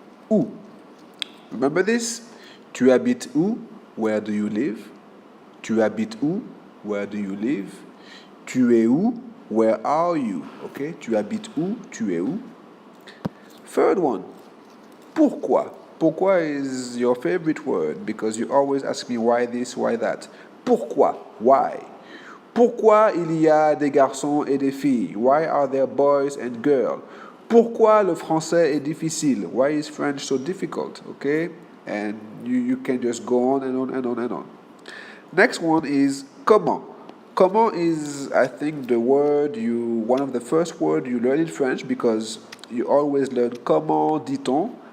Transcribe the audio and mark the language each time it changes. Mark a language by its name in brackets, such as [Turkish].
[English] Où. Remember this? [French] Tu habites où? [English] Where do you live? Tu habites où? Where do you live? [French] Tu es où? [English] Where are you? Okay? Tu habites où? Tu es où? Third one. Pourquoi? Pourquoi is your favorite word because you always ask me why this, why that. Pourquoi? Why? [French] Pourquoi il y a des garçons et des filles? [English] Why are there boys and girls? [French] Pourquoi le français est difficile? [English] Why is French so difficult? Okay? And you can just go on and on and on and on. Next one is comment. Comment is, I think, one of the first words you learn in French because you always learn [French] comment dit-on?